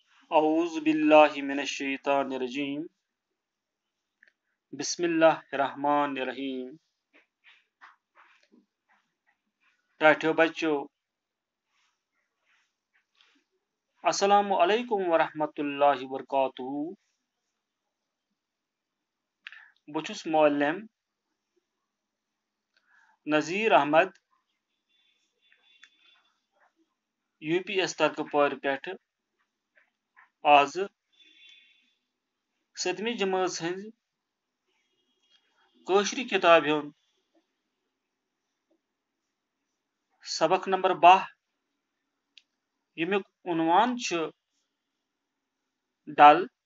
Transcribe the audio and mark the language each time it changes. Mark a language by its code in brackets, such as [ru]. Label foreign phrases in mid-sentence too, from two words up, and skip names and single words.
[ar] أعوذ بالله من الشيطان الرجيم بسم الله الرحمن الرحيم. टाठियों बच्चों, السلام عليكم ورحمة الله وبركاته. [ks] बह छुस मुअल्लिम नज़ीर अहमद UPS तरकपार पेठ आज 7वीं जमात हंज कशरी किताब हुंद सबक नंबर 12 यमुक उन्वान डल।